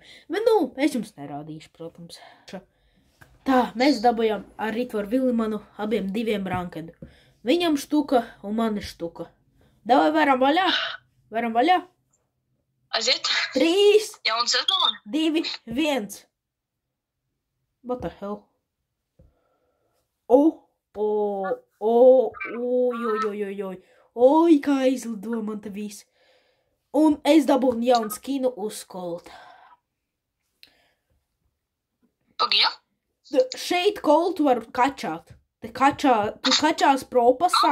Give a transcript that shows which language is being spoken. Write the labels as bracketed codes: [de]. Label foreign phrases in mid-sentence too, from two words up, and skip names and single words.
[lv] Bet, es jums nerādīšu, protams. Tā, mēs dabujām ar Ritvaru Vilmanu abiem diviem Rankedu. Viņam štuka un man ir štuka. Davai, varam vaļā? Aiziet. 3, Jauna sezona. 2, 1. [en] What the hell? [lv] Oi, kā izlido man te viss. Un es dabūnu jaunu skinu uz Kolta. Pagajā? Šeit Koltu var kačāt. Tu kačās propasā.